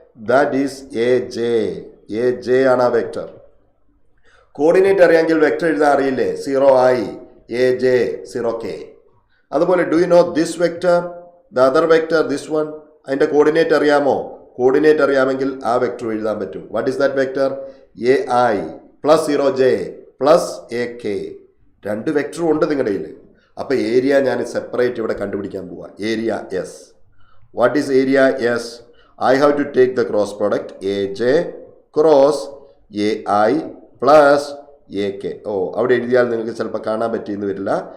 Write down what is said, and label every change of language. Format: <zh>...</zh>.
<en>that is a J</en> <ml>ആണ് ആ vector. Coordinate അറിയാമെങ്കിൽ വെക്ടർ എഴുതാൻ അറിയില്ലേ? 0i AJ 0k.</ml> <en>അതുപോലെ do you know this vector, the other vector, this one?</en> <ml>അതിൻ്റെ കോർഡിനേറ്റ് അറിയാമോ? കോർഡിനേറ്റ് അറിയാമെങ്കിൽ ആ വെക്ടർ എഴുതാൻ പറ്റും.</ml> <en>What is that vector? AI plus 0j plus AK.</en> <ml>രണ്ട് വെക്ടറും ഉണ്ട് നിങ്ങളുടെ കയ്യിൽ. അപ്പോൾ ഏരിയ ഞാൻ സെപ്പറേറ്റ് ഇവിടെ കണ്ടുപിടിക്കാൻ പോവാ.</ml> <en>Area S. What is area S? I have to take the cross product AJ cross AI plus AK.</en> <ml>അവിടെ എഴുതിയാൽ നിങ്ങൾക്ക് ചിലപ്പോൾ കാണാൻ പറ്റിയെന്ന് വരില്ല.</ml>